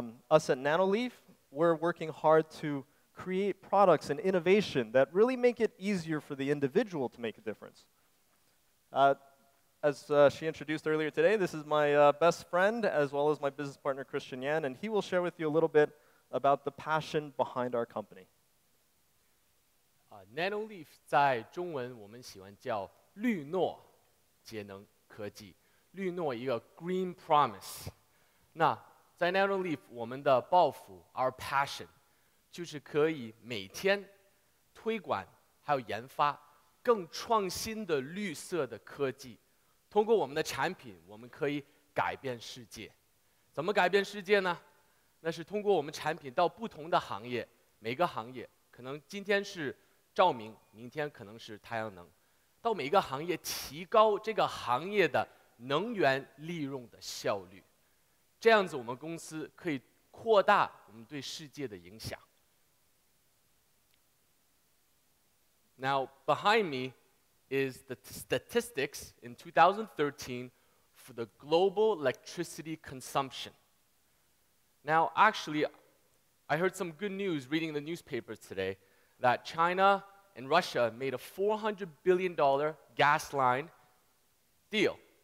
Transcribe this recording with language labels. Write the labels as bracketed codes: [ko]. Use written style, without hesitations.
[en] Us at Nanoleaf, we're working hard to create products and innovation that really make it easier for the individual to make a difference. As she introduced earlier today, this is my best friend as well as my business partner, Christian Yan, and he will share with you a little bit about the passion behind our company. [zh] Nanoleaf 在中文我们喜欢叫绿诺节能科技，绿诺一个 Green Promise。那在 Nanoleaf 我们的抱负 ， [en] our passion [zh] 就是可以每天推广还有研发更创新的绿色的科技。通过我们的产品，我们可以改变世界。怎么改变世界呢？那是通过我们产品到不同的行业，每个行业可能今天是照明，明天可能是太阳能，到每个行业提高这个行业的能源利用的效率。这样子，我们公司可以扩大我们对世界的影响。 [en] Now, behind me is the statistics in 2013 for the global electricity consumption. Now, actually, I heard some good news reading the newspapers today that China and Russia made a $400 billion gas line deal.